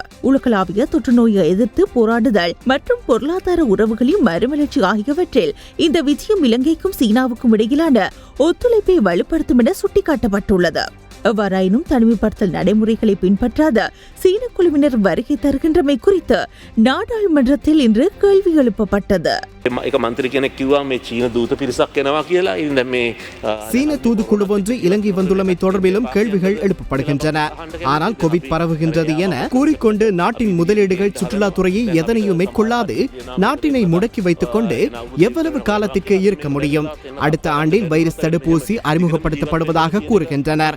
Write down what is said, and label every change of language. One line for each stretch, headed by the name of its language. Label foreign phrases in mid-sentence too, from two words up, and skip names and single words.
Tamil: உலகளாவிய தொற்று நோயை எதிர்த்து போராடுதல் மற்றும் பொருளாதார உறவுகளின் மறுமலர்ச்சி ஆகியவற்றில் இந்த விஜயம் இலங்கைக்கும் சீனாவுக்கும் இடையிலான ஒத்துழைப்பை வலுப்படுத்தும் என சுட்டிக்காட்டப்பட்டுள்ளது. எவ்வாறாயினும் தனிமைப்படுத்தல் நடைமுறைகளை பின்பற்றாத சீன குழுவினர் வருகை தருகின்றமை குறித்து நாடாளுமன்றத்தில் இன்று கேள்வி எழுப்பப்பட்டது.
Sinhala: එක මන්ත්‍රී කෙනෙක් කිව්වා මේ චීන දූත පිරිසක් එනවා කියලා. ඉතින් දැන් මේ
Tamil: சீன தூதுக்குழு ஒன்று இலங்கை வந்துள்ளமை தொடர்பிலும் கேள்விகள் எழுப்பப்படுகின்றன. ஆனால் கோவிட் பரவுகின்றது என கூறிக்கொண்டு நாட்டின் முதலீடுகள் சுற்றுலாத்துறையை எதனையும் மேற்கொள்ளாது நாட்டினை முடக்கி வைத்துக் கொண்டு எவ்வளவு காலத்திற்கு இருக்க முடியும்? அடுத்த ஆண்டில் வைரஸ் தடுப்பூசி அறிமுகப்படுத்தப்படுவதாக கூறுகின்றனர்.